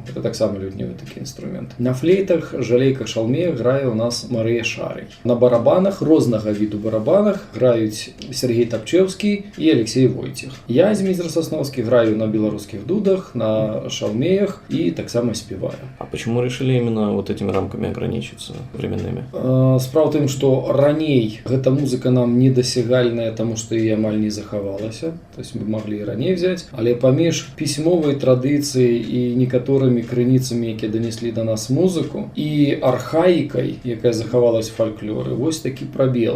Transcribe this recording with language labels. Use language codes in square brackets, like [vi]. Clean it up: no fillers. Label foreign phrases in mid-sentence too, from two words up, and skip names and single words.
[be] Это таксама лютневы такі інструмент. На флейтах, жалейках, шалмеях грае у нас Марыя Шарый. На барабанах, рознага віду барабанах граюць Сергей Тапчеўскі і Алексей Войцех. Я, Зміцер Сасноўскі, граю на беларускіх дудах, на шалмеях і таксама спеваю. [ru] А почему решили именно вот этими рамками ограничиться временными? [be] Справа ў тым, што раней гэта музыка нам недосягальная, таму што і амаль не захавалася. [ru] То есть [be] мы маглі і раней взять, але паміж пісьмовай традыцыяй і некаторымі крыніцамі, якія данеслі да нас музыку, і архаікай, якая захавалась в фальклоры, вось такі прабел.